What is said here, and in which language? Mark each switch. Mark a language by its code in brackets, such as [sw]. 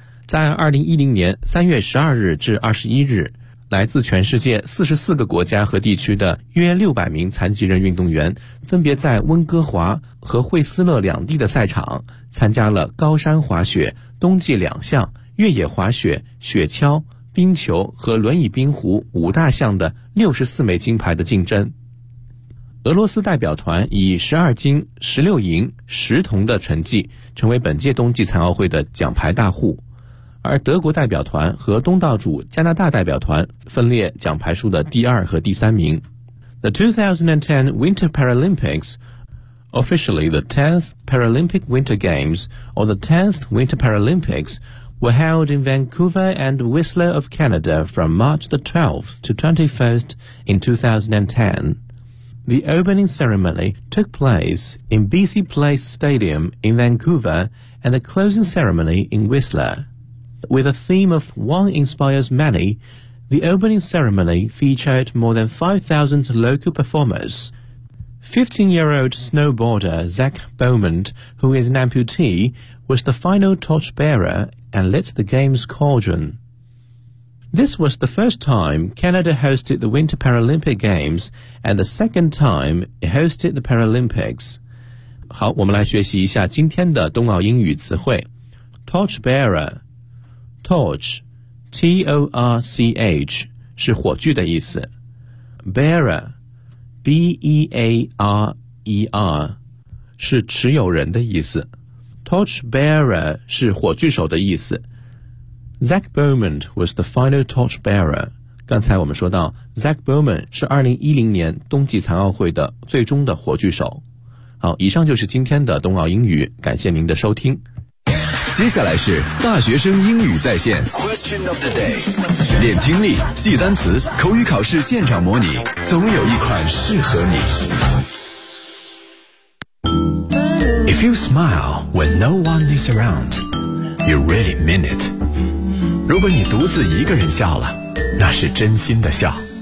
[zh] 在2010年3月12日至21日，来自全世界44个国家和地区的约600名残疾人运动员分别在温哥华和惠斯勒两地的赛场参加了高山滑雪冬季两项、越野滑雪、雪橇、冰球和轮椅冰壶五大项的64枚金牌的竞争。俄罗斯代表团以12金16银10铜的成绩成为本届冬季残奥会的奖牌大户，而德国代表团和东道主加拿大代表团分列奖牌数的第二和第三名。 [en] The 2010 Winter Paralympics, officially the 10th Paralympic Winter Games or the 10th Winter Paralympics,were held in Vancouver and Whistler of Canada from March the 12th to 21st in 2010. The opening ceremony took place in BC Place Stadium in Vancouver and the closing ceremony in Whistler. With a theme of One Inspires Many, the opening ceremony featured more than 5,000 local performers. 15-year-old snowboarder Zach Bowman, who is an amputee, was the final torchbearer and lit the game's cauldron. This was the first time Canada hosted the Winter Paralympic Games and the second time it hosted the Paralympics. [zh] 好，我们来学习一下今天的冬奥英语词汇。 Torchbearer, torch, T-O-R-C-H, 是火炬的意思。 Bearer, B-E-A-R-E-R, 是持有人的意思。 [en] Torchbearer [zh] 是火炬手的意思。 [en] Zach Bowman was the final torchbearer. [zh] 刚才我们说到 Zach Bowman 是2010年冬季残奥会的最终的火炬手。好，以上就是今天的冬奥英语，感谢您的收听。接下来是大学生英语在线 [en] Question of the day， [zh] 练听力，记单词，口语考试现场模拟，总有一款适合你。 [en] If you smile when no one is around, you really mean it. [zh] 如果你独自一个人笑了，那是真心的笑。